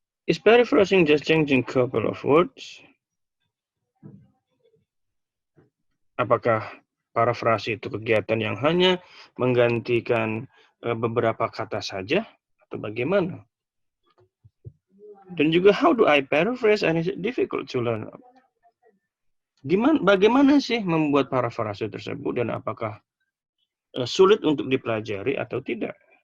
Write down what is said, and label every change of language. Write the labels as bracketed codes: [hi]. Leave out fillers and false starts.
[en] Is paraphrasing just changing a couple of words? [id] Apakah parafrase itu kegiatan yang hanya menggantikan beberapa kata saja atau bagaimana? Dan juga [en] how do I paraphrase and is it difficult to learn? [id] Bagaimana sih membuat parafrase tersebut dan apakah sulit untuk dipelajari atau tidak?